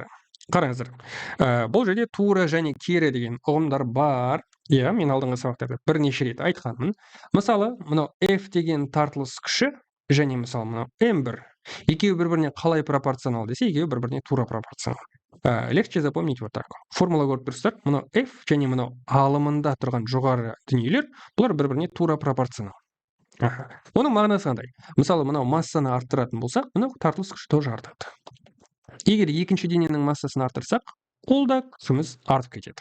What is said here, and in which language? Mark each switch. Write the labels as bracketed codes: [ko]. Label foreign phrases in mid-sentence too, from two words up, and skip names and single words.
[kk] Қараңыздар, бұл жерде тура және кері деген ұғымдар бар. Мен алдыңғы сабақтарда бірнеше рет айтқанмын. Мысалы, мынау F деген тартылыс күші және мысалы мынау M1. Екеуі бір-біріне қалай пропорционал десе, екеуі бір-біріне тура пропорционал. [ru] Легче запомнить вот так. [kk] Формула көріп тұрсыздар, мынау F және мынау алымында тұрған жоғары дүниелер, бұлар бір-біріне тура пропорционал. Оның мағынасы қандай? Мысалы, мынау массаны арттыратын болсақ, мынау тартылыс күші тоже артады. Егер екінші дененің массасын арттырсақ, ол да күшіміз артып кетеді.